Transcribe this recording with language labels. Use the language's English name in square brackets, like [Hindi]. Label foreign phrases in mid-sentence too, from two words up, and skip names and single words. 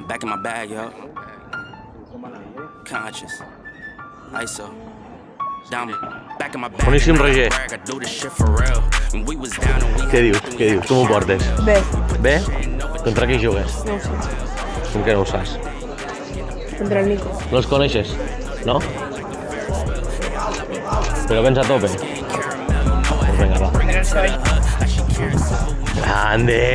[English] Back in my bag, yo. Conscious. ISO. Down. Back in my bag. [Catalan] Boníssim, Roger. Què dius? Com ho portes? Bé. Bé? Contra qui jugues? No ho sé. Com que no ho saps? Contra el Nico. No els coneixes? No? Però vens a tope? [Spanish] Pues venga, va. Grande!